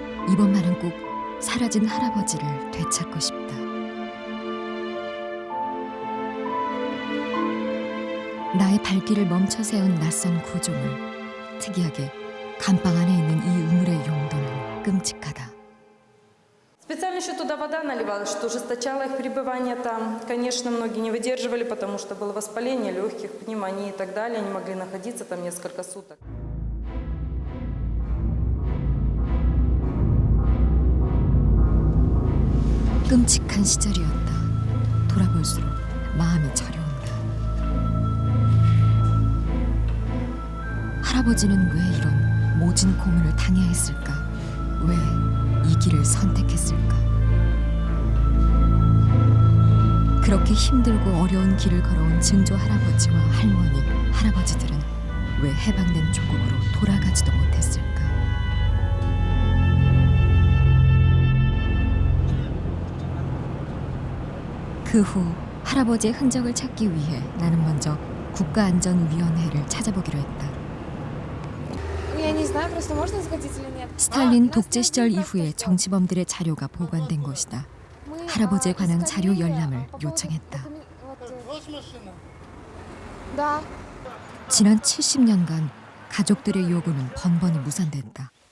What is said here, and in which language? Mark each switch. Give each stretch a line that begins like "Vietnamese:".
Korean: 이번만은 꼭 사라진 할아버지를 되찾고 싶다. 나의 발길을 멈춰 세운 낯선 구조물. 특이하게 감방 안에 있는 이 우물의 용도는 끔찍하다.
Russian: Специально еще туда вода наливалась, что ужесточало их пребывание там. Конечно, многие не выдерживали, потому что было воспаление легких, пневмония и так далее. Они могли находиться там несколько суток.
Korean: 끔찍한 시절이었다. 돌아볼수록 마음이 저려온다. 할아버지는 왜 이런 모진 고문을 당해야 했을까? 왜 이 길을 선택했을까? 그렇게 힘들고 어려운 길을 걸어온 증조 할아버지와 할머니, 할아버지들은 왜 해방된 조국으로 돌아가지도 못했을까? 그 후 할아버지의 흔적을 찾기 위해 나는 먼저 국가안전위원회를 찾아보기로 했다.
Russian: Я не знаю, просто можно сходить или нет.
Korean: 스탈린 독재 시절 이후에 정치범들의 자료가 보관된 곳이다. 할아버지에 관한 자료 열람을 요청했다.
Russian: Да.
Korean: 지난 70년간 가족들의 요구는 번번이 무산됐다.